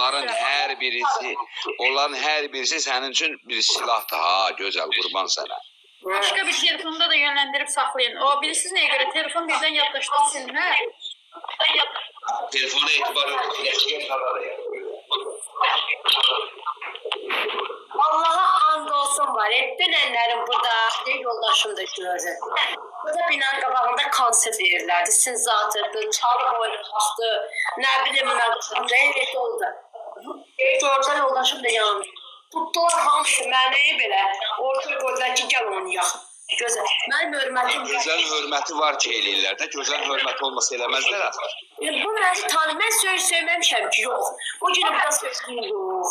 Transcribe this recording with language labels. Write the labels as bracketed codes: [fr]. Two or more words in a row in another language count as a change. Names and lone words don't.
[az] Onların hər birisi sənin üçün bir silahdır ha. Gözəl, qurban sənə. Başqa bir telefonda da yönləndirib saxlayın. O, bilirsiniz nəyə görə? Telefon birdən yaddaşdan silinər. Telefona etibar yox. Allah'a and olsun var. [tr] Hep dönenlerin burada ne yoldaşım da gördü. Burada binanın qabağında konser verirlerdi. Sinzatırdı, çalıp oynamıştı. Ne bileyim ben, reyret oldu. [az] Orada yoldaşım da yanımda. Tutdular hamısı məni belə ortaya qoydular ki, gəl oynayaq. Gözəl. Mənim hörmətim... Gözəl hörməti var ki, eləyirlər də. Gözəl hörməti olmasa eləməzlər axı. Bu məni tanı, mən söyləməmişəm ki, yox. O günü burada söyləyim, yox.